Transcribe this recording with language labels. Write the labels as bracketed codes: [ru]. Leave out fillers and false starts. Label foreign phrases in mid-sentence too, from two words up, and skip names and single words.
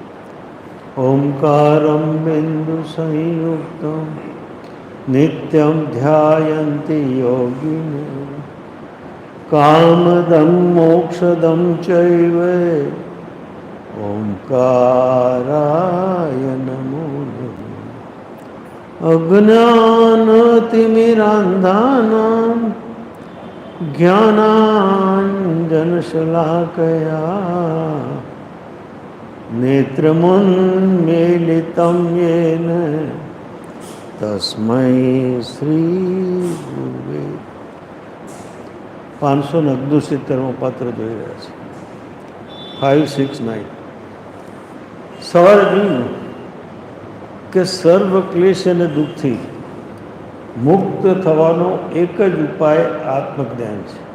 [sa] ओंकारं बिन्दुसंयुक्तं नित्यं ध्यायन्ति योगिनो कामदं मोक्षदं चैव ओंकाराय नमो नमः अज्ञानतिमिरान्धानां ज्ञानाञ्जनशलाकया नेत्रमुन्मीलितं येन तस्मै श्रीगुरुवे [gu] 569 પત્ર જોઈ રહ્યા છે 569 સવાલ જોયું કે સર્વ ક્લેશ અને દુઃખથી મુક્ત થવાનો એક જ ઉપાય આત્મજ્ઞાન છે